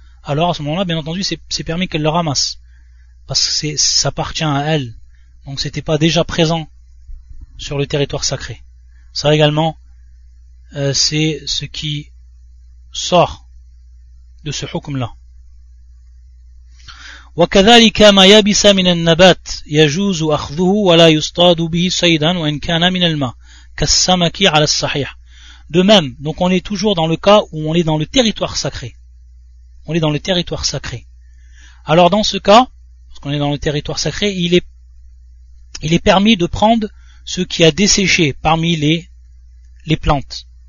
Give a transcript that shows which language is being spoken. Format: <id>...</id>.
<fr>Alors, à ce moment-là, bien entendu, c'est permis qu'elle le ramasse. Parce que ça appartient à elle. Donc, c'était pas déjà présent sur le territoire sacré. Ça également, c'est ce qui sort de ce hukm-là.</fr> <ar>وكذلك ما يابس من النبات يجوز أخذه ولا يصطاد به صيدا وإن كان من الماء كالسمك على الصحيح.</ar> <fr>De même, donc on est toujours dans le cas où on est dans le territoire sacré. On est dans le territoire sacré. Alors dans ce cas, parce qu'on est dans le territoire sacré, il est permis de prendre ce qui a desséché parmi les plantes.</fr>